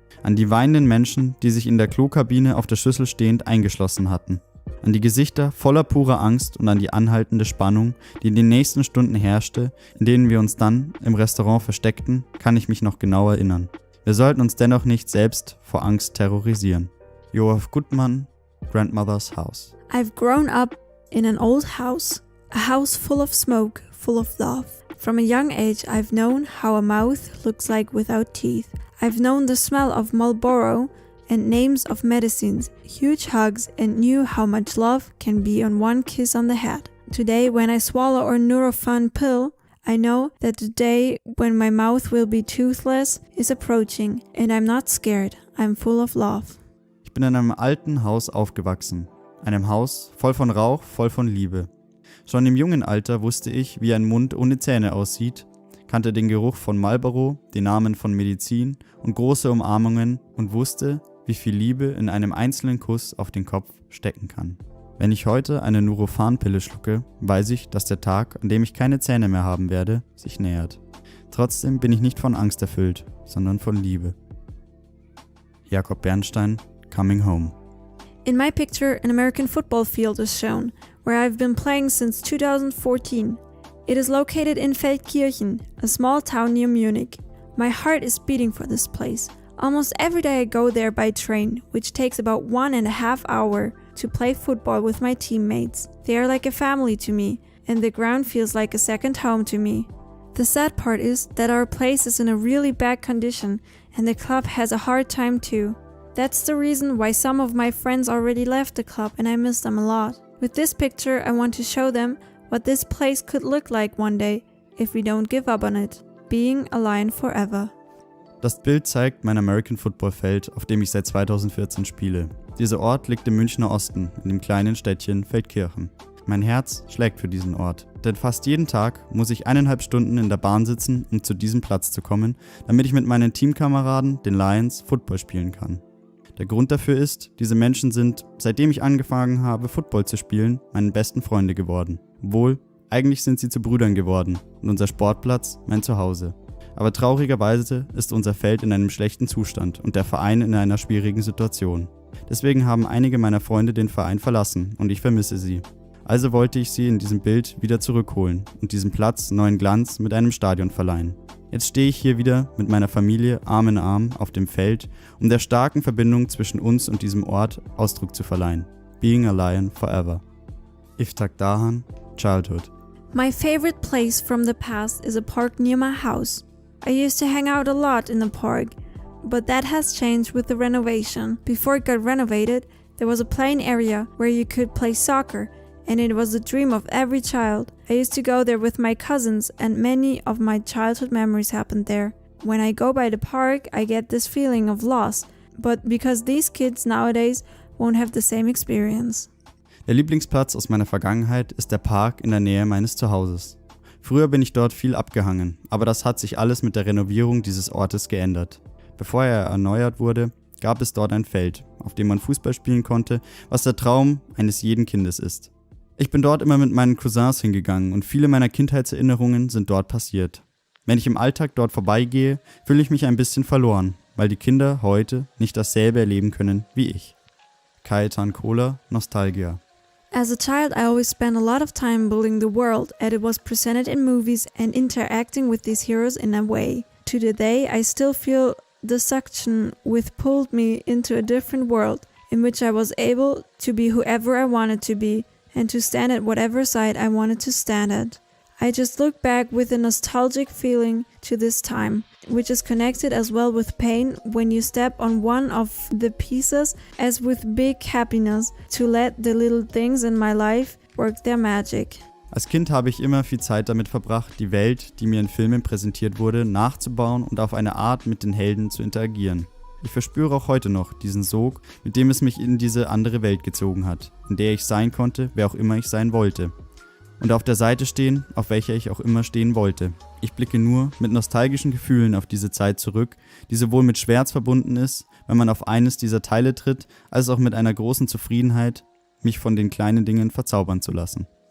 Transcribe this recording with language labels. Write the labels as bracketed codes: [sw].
[de] An die weinenden Menschen, die sich in der Klokabine auf der Schüssel stehend eingeschlossen hatten. An die Gesichter voller purer Angst und an die anhaltende Spannung, die in den nächsten Stunden herrschte, in denen wir uns dann im Restaurant versteckten, kann ich mich noch genau erinnern. Wir sollten uns dennoch nicht selbst vor Angst terrorisieren. [en] Joachim Gutmann, Grandmother's House. I've grown up in an old house, a house full of smoke, full of love. From a young age, I've known how a mouth looks like without teeth. I've known the smell of Marlboro and names of medicines, huge hugs, and knew how much love can be on one kiss on the head. Today, when I swallow a Nurofen pill, I know that the day when my mouth will be toothless is approaching, and I'm not scared. I'm full of love. [de] Ich bin in einem alten Haus aufgewachsen. Einem Haus voll von Rauch, voll von Liebe. Schon im jungen Alter wusste ich, wie ein Mund ohne Zähne aussieht, kannte den Geruch von Marlboro, den Namen von Medizin und große Umarmungen und wusste, wie viel Liebe in einem einzelnen Kuss auf den Kopf stecken kann. Wenn ich heute eine Nurofen-Pille schlucke, weiß ich, dass der Tag, an dem ich keine Zähne mehr haben werde, sich nähert. Trotzdem bin ich nicht von Angst erfüllt, sondern von Liebe. [en] Jakob Bernstein, Coming Home. In my picture, an American football field is shown, where I've been playing since 2014. It is located in Feldkirchen, a small town near Munich. My heart is beating for this place. Almost every day I go there by train, which takes about 1.5 hours to play football with my teammates. They are like a family to me, and the ground feels like a second home to me. The sad part is that our place is in a really bad condition, and the club has a hard time too. That's the reason why some of my friends already left the club and I miss them a lot. With this picture, I want to show them what this place could look like one day, if we don't give up on it. Being a lion forever. [de] Das Bild zeigt mein American Football Feld, auf dem ich seit 2014 spiele. Dieser Ort liegt im Münchner Osten, in dem kleinen Städtchen Feldkirchen. Mein Herz schlägt für diesen Ort, denn fast jeden Tag muss ich 1,5 Stunden in der Bahn sitzen, um zu diesem Platz zu kommen, damit ich mit meinen Teamkameraden, den Lions, Football spielen kann. Der Grund dafür ist, diese Menschen sind, seitdem ich angefangen habe, Football zu spielen, meine besten Freunde geworden. Obwohl, eigentlich sind sie zu Brüdern geworden und unser Sportplatz mein Zuhause. Aber traurigerweise ist unser Feld in einem schlechten Zustand und der Verein in einer schwierigen Situation. Deswegen haben einige meiner Freunde den Verein verlassen und ich vermisse sie. Also wollte ich sie in diesem Bild wieder zurückholen und diesem Platz neuen Glanz mit einem Stadion verleihen. Jetzt stehe ich hier wieder mit meiner Familie Arm in Arm auf dem Feld, um der starken Verbindung zwischen uns und diesem Ort Ausdruck zu verleihen. [en] Being a Lion Forever. Iftak Dahan, Childhood. My favorite place from the past is a park near my house. I used to hang out a lot in the park, but that has changed with the renovation. Before it got renovated, there was a playing area where you could play soccer, and it was the dream of every child. I used to go there with my cousins, and many of my childhood memories happened there. When I go by the park, I get this feeling of loss, but because these kids nowadays won't have the same experience. [de] Der Lieblingsplatz aus meiner Vergangenheit ist der Park in der Nähe meines Zuhauses. Früher bin ich dort viel abgehangen, aber das hat sich alles mit der Renovierung dieses Ortes geändert. Bevor er erneuert wurde, gab es dort ein Feld, auf dem man Fußball spielen konnte, was der Traum eines jeden Kindes ist. Ich bin dort immer mit meinen Cousins hingegangen und viele meiner Kindheitserinnerungen sind dort passiert. Wenn ich im Alltag dort vorbeigehe, fühle ich mich ein bisschen verloren, weil die Kinder heute nicht dasselbe erleben können wie ich. [en] Kajetan Kohler, Nostalgia. As a child, I always spent a lot of time building the world as it was presented in movies and interacting with these heroes in a way. To today, I still feel the suction which pulled me into a different world in which I was able to be whoever I wanted to be and to stand at whatever side I wanted to stand at. I just look back with a nostalgic feeling to this time, which is connected as well with pain when you step on one of the pieces as with big happiness to let the little things in my life work their magic. [de] Als Kind habe ich immer viel Zeit damit verbracht, die Welt, die mir in Filmen präsentiert wurde, nachzubauen und auf eine Art mit den Helden zu interagieren. Ich verspüre auch heute noch diesen Sog, mit dem es mich in diese andere Welt gezogen hat, in der ich sein konnte, wer auch immer ich sein wollte. Und auf der Seite stehen, auf welcher ich auch immer stehen wollte. Ich blicke nur mit nostalgischen Gefühlen auf diese Zeit zurück, die sowohl mit Schmerz verbunden ist, wenn man auf eines dieser Teile tritt, als auch mit einer großen Zufriedenheit, mich von den kleinen Dingen verzaubern zu lassen.